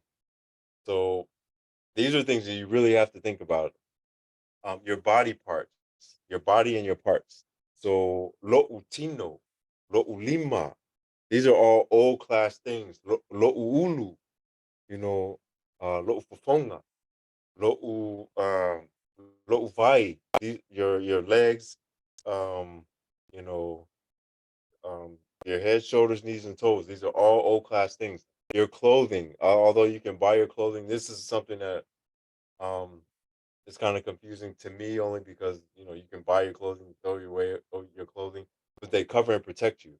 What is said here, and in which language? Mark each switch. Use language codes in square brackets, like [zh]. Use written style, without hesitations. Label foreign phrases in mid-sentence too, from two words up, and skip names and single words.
[en] So these are things that you really have to think about. Your body parts, your body and your parts. [sm] So lo'utino, lo'ulima. [en] These are all old class things. Lo'uulu, you know, [sm] lo'ufofonga, lo'u lo'uvai. [en] Your legs, um, you know, your head, shoulders, knees, and toes. These are all old class things. Your clothing, although you can buy your clothing, this is something that um it's kind of confusing to me only because you know you can buy your clothing, throw your way your clothing, but they cover and protect you.